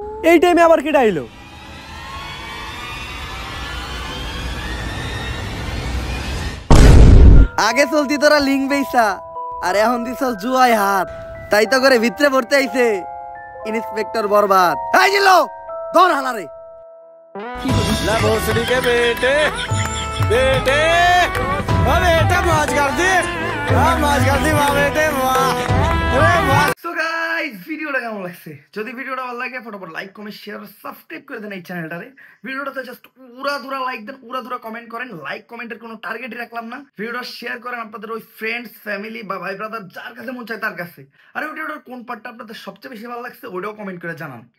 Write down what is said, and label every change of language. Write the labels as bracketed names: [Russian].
[Bangla] এই টাইমে আবার কি ডাইলো? আগে চলতি তোরা লিঙ্ক বেইসা আর এখন দিছ জুয়ায় হাত, তাই তো করে ভিতরে পড়তে আইছে ইন্সপেক্টর বরবাদ। এই জিল্লু ধর হালারে। [Hindi] লা ভোসড়ি के बेटे बेटे ओ बेटा मौज कर दी, हां मौज कर दी वाह बेटे वाह। अरे वाह। [Bangla] সো গাইস ভিডিওটা কেমন লাগছে? যদি ভিডিওটা ভালো লাগে ফটাফট লাইক কমেন্ট শেয়ার সাবস্ক্রাইব করে দেন এই চ্যানেলটারে। ভিডিওটাতে জাস্ট উড়াধুরা লাইক দেন, উড়াধুরা কমেন্ট করেন। লাইক কমেন্টের কোনো টার্গেটই রাখলাম না। ভিডিওটা শেয়ার করেন আপনাদের ওই ফ্রেন্ডস ফ্যামিলি বা ভাই ব্রাদার যার কাছে মন চায় তার কাছে। আর ভিডিওটার কোন পার্টটা আপনাদের সবচেয়ে বেশি ভালো লাগছে ওইটাও কমেন্ট করে জানান।